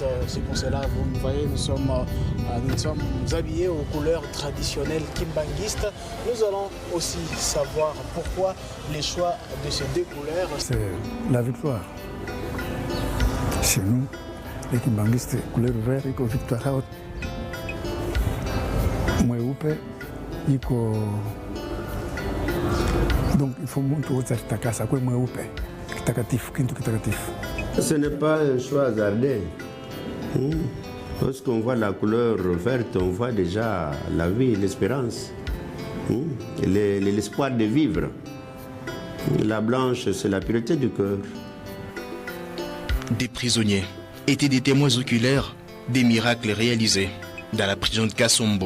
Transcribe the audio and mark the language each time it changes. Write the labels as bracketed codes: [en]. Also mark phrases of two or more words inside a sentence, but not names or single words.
[fr] C'est pour cela, vous voyez, nous sommes habillés aux couleurs traditionnelles kimbanguistes. Nous allons aussi savoir pourquoi les choix de ces 2 couleurs. C'est la victoire. Chez nous, les kimbanguistes, couleur verte, iko victoire haute. [sw] Mweupe, iko. [fr] Donc il faut [sw] mtu wote atakasa kwa mweupe. kitakatifu, kintu kitakatifu. [fr] Ce n'est pas un choix hasardé. Lorsqu'on voit la couleur verte, on voit déjà la vie, l'espérance, l'espoir de vivre. La blanche, c'est la pureté du cœur. Des prisonniers étaient des témoins oculaires des miracles réalisés dans la prison de Kasombo.